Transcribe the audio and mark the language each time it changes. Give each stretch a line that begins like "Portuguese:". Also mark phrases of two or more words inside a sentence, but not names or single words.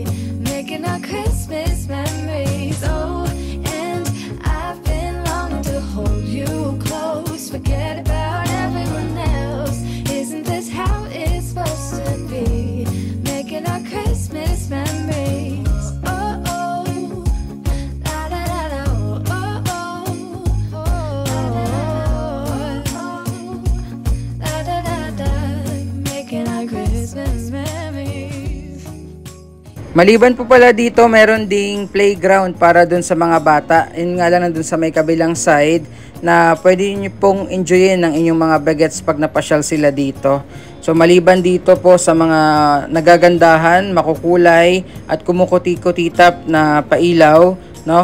English: Making our Christmas memories. Oh, and I've been longing to hold you close. Forget about everyone else. Isn't this how it's supposed to be? Making our Christmas memories. Oh, oh, la da da da, oh, oh, oh, la da da da, making our Christmas memories.
Filipino: Maliban po pala dito, meron ding playground para dun sa mga bata. Yun nga lang nandun sa may kabilang side na pwede nyo pong enjoyin ng inyong mga bagets pag napasyal sila dito. So maliban dito po sa mga nagagandahan, makukulay at kumukuti-kutitap na pailaw, no?